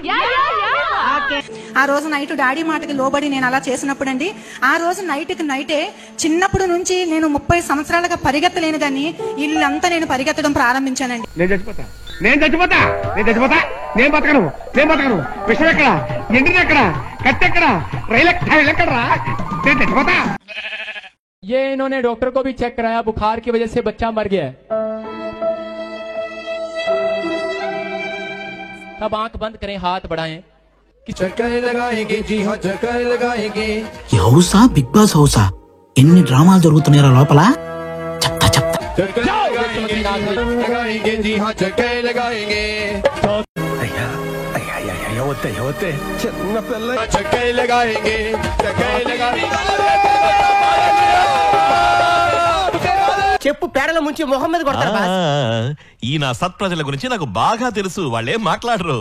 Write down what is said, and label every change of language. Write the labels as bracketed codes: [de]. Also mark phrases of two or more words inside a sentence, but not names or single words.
[te] ఆ రోజు నైట్ డాడీ మాటకి లోబడి నేను అలా చేసినప్పుడు అండి, ఆ రోజు నైట్కి నైటే చిన్నప్పుడు నుంచి నేను 30 సంవత్సరాలుగా పరిగెత్తలేను కానీ ఇల్లంతా నేను పరిగెత్తడం ప్రారంభించానండి. నేను చచ్చిపోతా, నేను బతకను. విషయం ఎక్కడ, ఎండిది ఎక్కడ, కత్తి ఎక్కడ, రైలు ఎక్కడరా? నేను చచ్చిపోతా. [hi] ये इन्होंने डॉक्टर को भी चेक कराया, बुखार की वजह से बच्चा मर गया है. अब आंख बंद करें, हाथ बढ़ाएं. చక్కెర लगाएंगे, जी हाँ చక్కెర लगाएंगे. [te] ఈ హౌసా బిగ్ బాస్ హౌసా? ఎన్ని డ్రామాలు జరుగుతున్నాయో లోపల. చెప్తా [hi] చక్కెర लगाएंगे, जी हाँ చక్కెర लगाएंगे. [te] వద్దే చిన్న పిల్ల. [hi] చక్కెర लगाएंगे, చక్కెర लगाएंगे. [te] చెప్పు పేడల ముంచి మొహం మీద కొడతారు. ఈ నా సత్ప్రజల గురించి నాకు బాగా తెలుసు, వాళ్ళేం మాట్లాడరు.